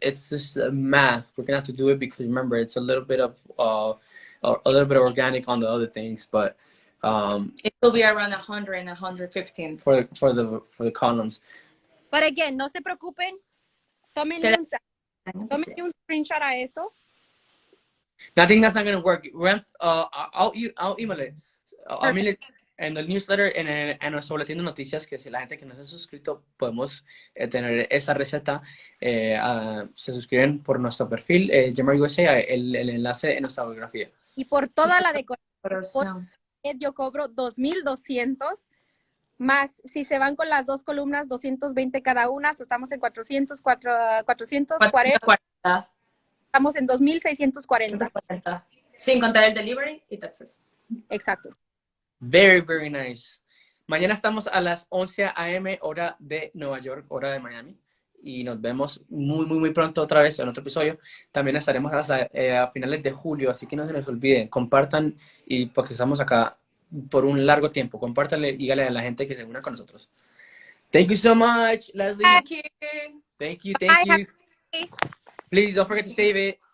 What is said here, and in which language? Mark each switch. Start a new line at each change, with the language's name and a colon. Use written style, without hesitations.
English: It's just math. We're gonna have to do it because remember, it's a little bit of organic on the other things, but it will be around 100 and 115 for the columns. But again,
Spanish: no se preocupen. Tómenle un screenshot a eso.
English: I think that's not going to work. I'll email it. I'll email it
Spanish: en el newsletter, en nuestro boletín de noticias, que si la gente que no se ha suscrito, podemos tener esa receta. Se suscriben por nuestro perfil, Jamar USA, el enlace en nuestra biografía. Y por toda la decoración, yo cobro $2,200, más si se van con las dos columnas, 220 cada una, estamos en 440. Estamos en 2,640. Sin contar el delivery y taxes. Exacto.
English: Very, very nice.
Spanish: Mañana estamos a las 11 a.m. hora de Nueva York, hora de Miami. Y nos vemos muy, muy, muy pronto otra vez en otro episodio. También estaremos hasta a finales de julio, así que no se les olviden. Compartan, y porque estamos acá por un largo tiempo. Compártanle y díganle a la gente que se una con nosotros.
English: Thank you so much, Leslie. Thank you. Thank you, thank you. Please don't forget to save it.